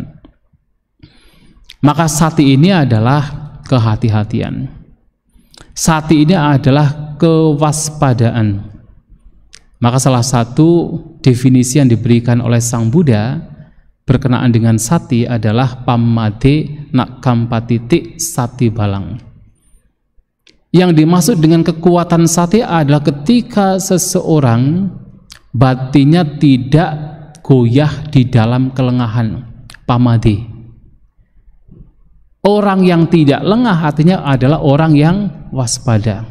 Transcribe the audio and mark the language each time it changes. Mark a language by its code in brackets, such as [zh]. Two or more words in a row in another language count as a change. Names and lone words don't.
[id] Maka sati ini adalah kehati-hatian. Sati ini adalah kewaspadaan. Maka salah satu definisi yang diberikan oleh Sang Buddha berkenaan dengan sati adalah [pi] pamade nakampatiti sati balang. [id] Yang dimaksud dengan kekuatan sati adalah ketika seseorang batinnya tidak goyah di dalam kelengahan, pamade. Orang yang tidak lengah artinya adalah orang yang waspada.